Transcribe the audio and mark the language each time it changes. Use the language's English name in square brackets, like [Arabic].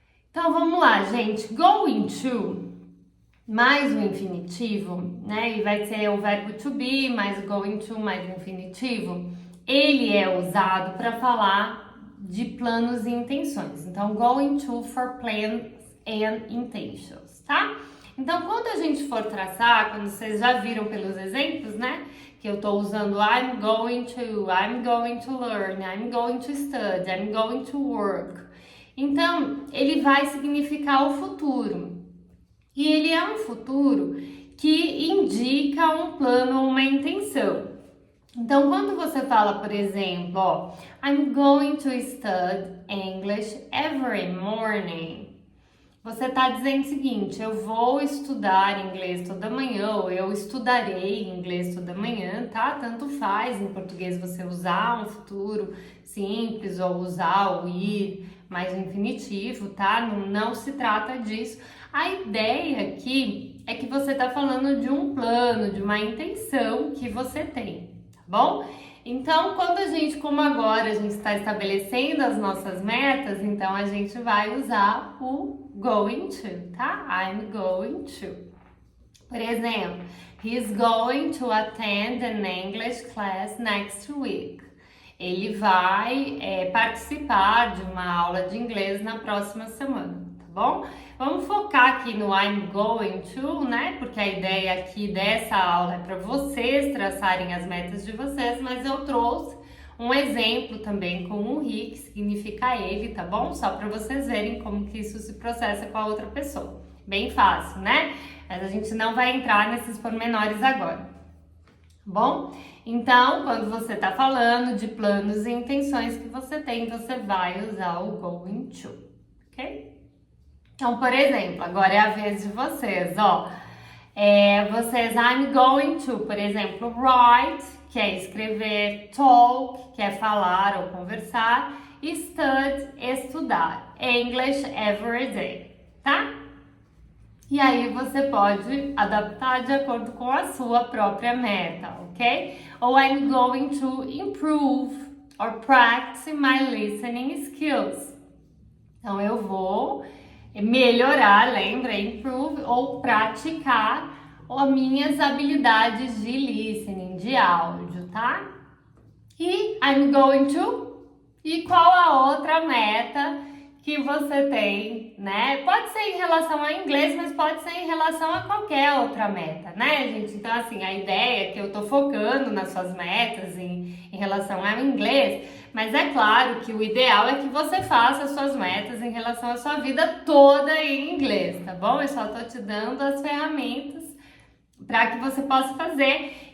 [Portuguese] Então, vamos lá, gente. Going to mais o infinitivo, né? E vai ser o verbo to be mais o going to mais o infinitivo. Ele é usado para falar de planos e intenções. [English] Então, going to for plans and intentions, tá? [Portuguese] Então, quando a gente for traçar, quando vocês já viram pelos exemplos, né? Que eu tô usando [English] I'm going to learn, I'm going to study, I'm going to work. [Portuguese] Então, ele vai significar o futuro. E ele é um futuro que indica um plano ou uma intenção. Então, quando você fala, por exemplo, ó, [English] I'm going to study English every morning, [Portuguese] você está dizendo o seguinte, eu vou estudar inglês toda manhã, ou eu estudarei inglês toda manhã, tá? Tanto faz em português você usar um futuro simples ou usar o ir mais o infinitivo, tá? Não se trata disso. A ideia aqui é que você está falando de um plano, de uma intenção que você tem, tá bom? Então, quando como agora a gente está estabelecendo as nossas metas, então a gente vai usar o going to, tá? [English] I'm going to. [Portuguese] Por exemplo, [English] he's going to attend an English class next week. [Portuguese] Ele vai participar de uma aula de inglês na próxima semana, tá bom? Vamos focar aqui no I'm going to, né? Porque a ideia aqui dessa aula é para vocês traçarem as metas de vocês, mas eu trouxe um exemplo também com o he, que significa ele, tá bom? Só para vocês verem como que isso se processa com a outra pessoa. Bem fácil, né? Mas a gente não vai entrar nesses pormenores agora. Bom, então, quando você está falando de planos e intenções que você tem, você vai usar o going to, ok? Então, por exemplo, agora é a vez de vocês, ó. Vocês, I'm going to, por exemplo, write, que é escrever, talk, que é falar ou conversar, e study, estudar, [English] English every day, [Portuguese] tá? E aí você pode adaptar de acordo com a sua própria meta, ok? [English] Ou I'm going to improve or practice my listening skills. [Portuguese] Então eu vou melhorar, lembra? Improve ou praticar as minhas habilidades de listening, de áudio, tá? E [English] I'm going to... [Portuguese] E qual a outra meta que você tem, né? Pode ser em relação ao inglês, mas pode ser em relação a qualquer outra meta, né, gente? Então, assim, a ideia é que eu tô focando nas suas metas em relação ao inglês, mas é claro que o ideal é que você faça as suas metas em relação à sua vida toda em inglês, tá bom? Eu só tô te dando as ferramentas para que você possa fazer.